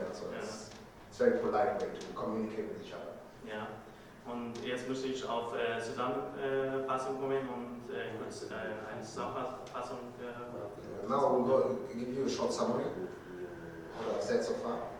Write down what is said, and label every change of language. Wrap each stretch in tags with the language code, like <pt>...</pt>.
<en>So it's a very polite way to communicate with each other.</en> <de>Ja, und jetzt möchte ich auf Zusammenfassung kommen und kurz eine Zusammenfassung.</de> <en>Now we'll go give you a short summary of what I've said so far.</en>